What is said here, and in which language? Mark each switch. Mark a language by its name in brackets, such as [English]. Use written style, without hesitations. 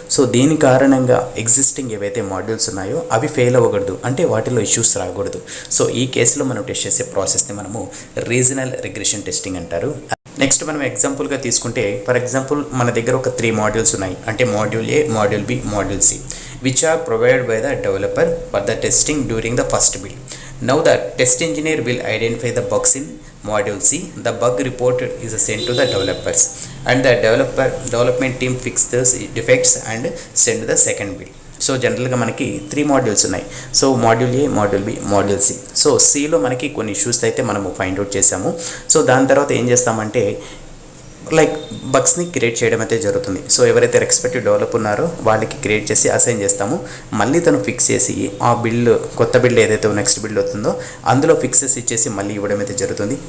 [Telugu] So దీని కారణంగా existing ఏవైతే మాడ్యూల్స్ ఉన్నాయో అవి ఫెయిల్ అవ్వకూడదు, అంటే వాటిలో ఇష్యూస్ రాకూడదు. సో ఈ కేసులో మనం టెస్ట్ చేసే ప్రాసెస్ని మనము రీజనల్ రిగ్రెషన్ టెస్టింగ్ అంటారు. నెక్స్ట్ మనం ఎగ్జాంపుల్గా తీసుకుంటే [English] for example [Telugu] మన దగ్గర ఒక 3 మాడ్యూల్స్ ఉన్నాయి, అంటే module ఏ, module B, module C, [English] Which are provided by the developer for the testing during the first build. Now the test engineer will identify the bugs in module C. The bug report is sent to the developers, and the development team fix those defects and send the second build. [Telugu] So జనరల్గా మనకి 3 modules ఉన్నాయి. So module ఏ, module B, module C. So సిలో మనకి కొన్ని issues అయితే మనము find out చేసాము. So దాని తర్వాత ఏం చేస్తామంటే లైక్ బగ్స్ని క్రియేట్ చేయడం అయితే జరుగుతుంది. సో ఎవరైతే రెస్పెక్టివ్ డెవలపర్ ఉన్నారో వాళ్ళకి క్రియేట్ చేసి అసైన్ చేస్తాము. మళ్ళీ తను ఫిక్స్ చేసి ఆ బిల్డ్, కొత్త బిల్డ్ ఏదైతే నెక్స్ట్ బిల్డ్ అవుతుందో అందులో ఫిక్సెస్ ఇచ్చేసి మళ్ళీ ఇవ్వడం అయితే జరుగుతుంది.